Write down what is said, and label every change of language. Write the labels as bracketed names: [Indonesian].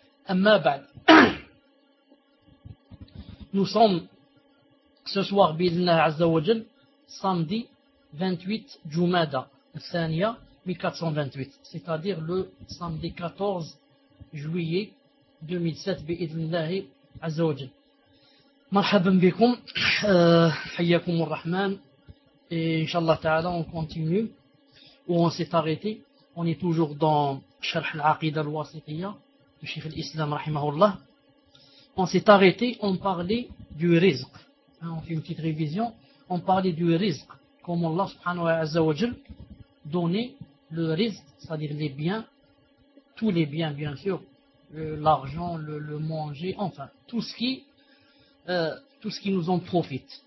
[Arabic] أما بعد، [French] nous sommes ce soir [Arabic] بإذن الله عز وجل [French] samedi 28 Jumada الثانية 1428, c'est-à-dire le samedi 14 juillet 2007 بإذن الله عز وجل. [Arabic] مرحبا بكم، حياكم الرحمن. إن شاء الله تعالى [French] on continue où on s'est arrêté. On est toujours dans شرح العقيدة الواسطية de شيخ الإسلام رحمه الله. On s'est arrêté, on parlait du rizq. On fait une petite révision. On parlait du rizq, comment Allah subhanahu wa ta'ala donnait le rizq, c'est-à-dire les biens, tous les biens bien sûr, l'argent, le manger, enfin tout ce qui nous en profite.